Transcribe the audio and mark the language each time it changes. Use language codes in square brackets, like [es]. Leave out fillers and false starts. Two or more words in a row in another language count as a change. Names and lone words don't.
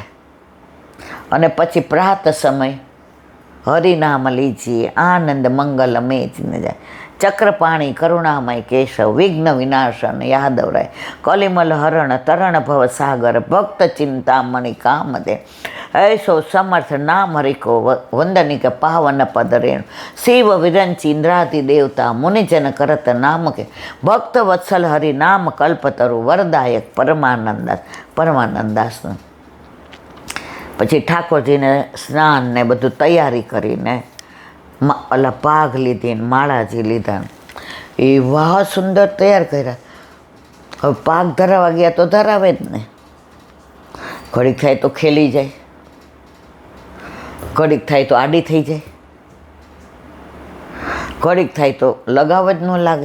[gu] અને પછી [bra] प्रात समय हरिनाम लीजिए आनंद मंगल मेचने जाय. चक्रपाणी करुणामय केशव विघ्न विनाशन यादवराय कलिमल हरण तरण भव सागर भक्त चिंतामणी કામદે ऐसो समर्थ नाम हरिको वंदनिक पावन पद रेणु शिव विरंच इंद्रादि देवता मुनिजन करत नाम के भक्त वत्सल हरि नाम कल्पतरु वरदायक [gu] પરમાનંદાસ પછી ઠાકોરજીને સ્નાન ને બધું તૈયારી કરીને ઓલા પાઘ લીધી ને માળાજી લીધા એવા સુંદર તૈયાર કર્યા. હવે પાઘ ધરાવવા ગયા તો ધરાવે જ ને, ઘડીક થાય તો ખેલી જાય, ઘડીક થાય તો આડી થઈ જાય, ઘડીક થાય તો લગાવ જ ન લાગે.